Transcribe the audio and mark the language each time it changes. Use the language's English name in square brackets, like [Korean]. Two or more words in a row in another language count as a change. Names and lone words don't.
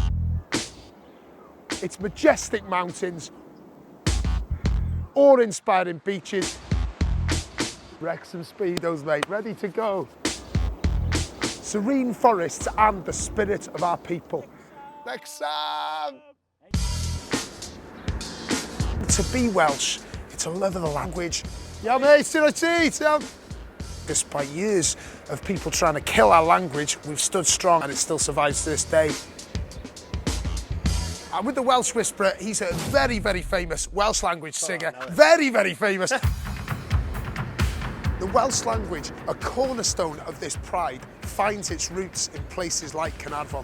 [English] Its majestic mountains, awe-inspiring beaches, Wrexham Speedos, mate, ready to go. Serene forests and the spirit of our people. Wrexham! To be Welsh, it's a love of the language. Yeah, mate, [Welsh] sut wyt ti? [English] Despite years of people trying to kill our language, we've stood strong and it still survives to this day. And with the Welsh Whisperer, he's a very, very famous Welsh language singer. Very, very famous. The Welsh language, a cornerstone of this pride, finds its roots in places like Caernarfon.